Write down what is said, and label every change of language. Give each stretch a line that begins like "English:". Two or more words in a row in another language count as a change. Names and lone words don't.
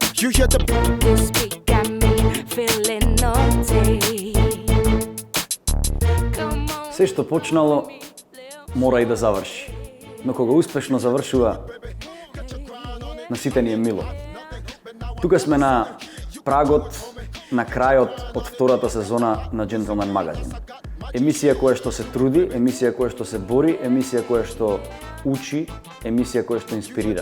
English: You hear the This week got me feeling naughty. Come on.
Macedonian: Се што почнало, мора и да заврши. Но кога успешно завршува, на сите ни е мило. Тука сме на прагот, на крајот од втората сезона на Gentleman Magazine. Емисија која што се труди, емисија која што се бори, емисија која што учи, емисија која што инспирира.